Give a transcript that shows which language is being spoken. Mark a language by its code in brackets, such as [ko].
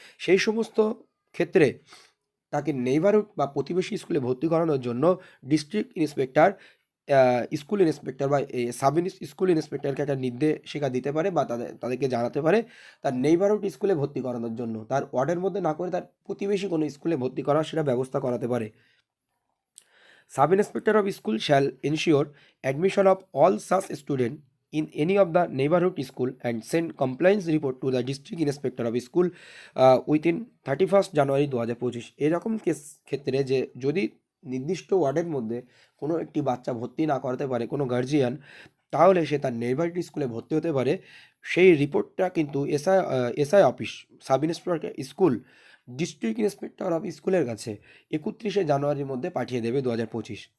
[bn] সেই সমস্ত ক্ষেত্রে তাকে নেইবারহুড বা প্রতিবেশী স্কুলে ভর্তি করানোর জন্য ডিস্ট্রিক্ট ইন্সপেক্টর স্কুল ইন্সপেক্টর বা সাব স্কুল ইন্সপেক্টরকে একটা নির্দেশিকা দিতে পারে, বা তাদেরকে জানাতে পারে তার নেইবারহুড স্কুলে ভর্তি করানোর জন্য, তার ওয়ার্ডের মধ্যে না করে তার প্রতিবেশী কোনো স্কুলে ভর্তি করার সেটা ব্যবস্থা করাতে পারে। [en] Sub inspector of school shall ensure admission of all such student in any of the neighborhood school and send compliance report to the district inspector of school within 31st January 2025। [bn] এরকম ক্ষেত্রে যে যদি নির্দিষ্ট ওয়ার্ডের মধ্যে কোনো একটি বাচ্চা ভর্তি না করাতে পারে কোনো গার্জিয়ান, তাহলে সে তার নেইবারহুড স্কুলে ভর্তি হতে পারে। সেই রিপোর্টটা কিন্তু SI office, sub inspector school, district inspector of স্কুলের কাছে 31শে জানুয়ারির মধ্যে পাঠিয়ে দেবে 2025।